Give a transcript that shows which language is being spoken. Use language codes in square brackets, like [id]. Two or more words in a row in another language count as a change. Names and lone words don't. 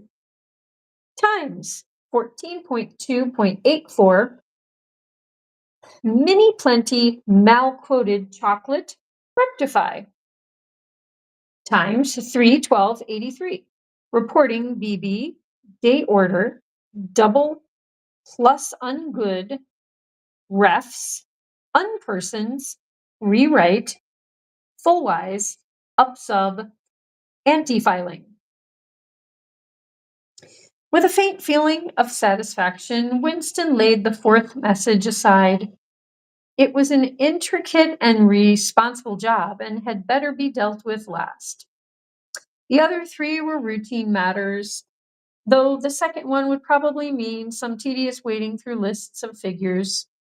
[en] Times 14.2.84 Mini Plenty mal-quoted chocolate rectify. Times 3/12/83 reporting BB day order double plus ungood refs unpersons rewrite fullwise upsub anti-filing. With a faint feeling of satisfaction, Winston laid the fourth message aside. It was an intricate and responsible job and had better be dealt with last. The other three were routine matters, though the second one would probably mean some tedious wading through lists of figures.